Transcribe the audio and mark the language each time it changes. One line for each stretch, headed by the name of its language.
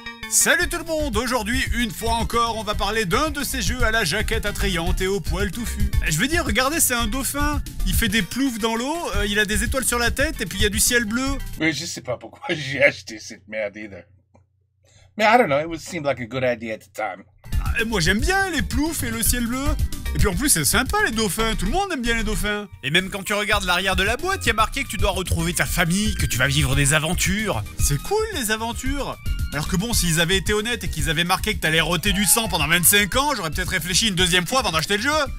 French: Salut tout le monde! Aujourd'hui, une fois encore, on va parler d'un de ces jeux à la jaquette attrayante et au poil touffu. Je veux dire, regardez, c'est un dauphin. Il fait des ploufs dans l'eau, il a des étoiles sur la tête et puis il y a du ciel bleu. Mais je sais pas pourquoi j'ai acheté cette merde
English: either.
French: Mais
English: I don't know, it would seem like a good idea at the time.
French: Moi j'aime bien les ploufs et le ciel bleu. Et puis en plus c'est sympa les dauphins, tout le monde aime bien les dauphins. Et même quand tu regardes l'arrière de la boîte, il y a marqué que tu dois retrouver ta famille, que tu vas vivre des aventures. C'est cool les aventures. Alors que bon, s'ils avaient été honnêtes et qu'ils avaient marqué que t'allais roter du sang pendant 25 ans, j'aurais peut-être réfléchi une deuxième fois avant d'acheter le jeu.